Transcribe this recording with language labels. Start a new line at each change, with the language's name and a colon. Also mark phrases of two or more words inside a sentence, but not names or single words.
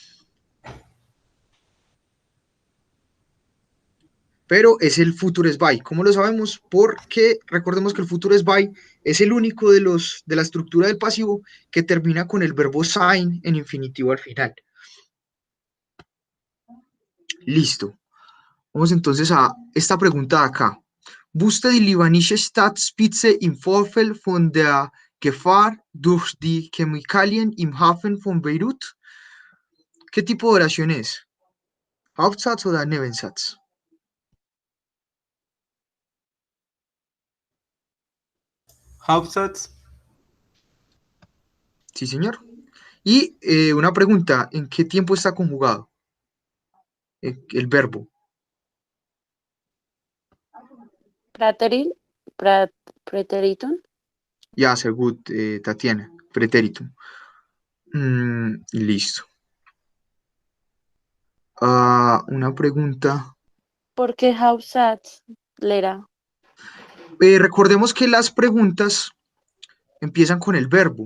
Spanish: Pero es el Future by. ¿Cómo lo sabemos? Porque recordemos que el Future by es el único de la estructura del pasivo que termina con el verbo sein en infinitivo al final. Listo. Vamos entonces a esta pregunta de acá.
German: Wusste die libanische Staatsspitze im Vorfeld von der Gefahr durch die Chemikalien im Hafen von Beirut?
Spanish: ¿Qué tipo de oración es? ¿Hauptsatz o Nebensatz? Hauptsatz. Sí, señor. Y una pregunta, ¿en qué tiempo está conjugado el verbo? Prateril, preteritum. Ya,
German: sehr gut,
Spanish: Tatiana, pretérito. Listo. Una pregunta. ¿Por qué Hauptsatz, Lera? Recordemos que las preguntas empiezan con el verbo.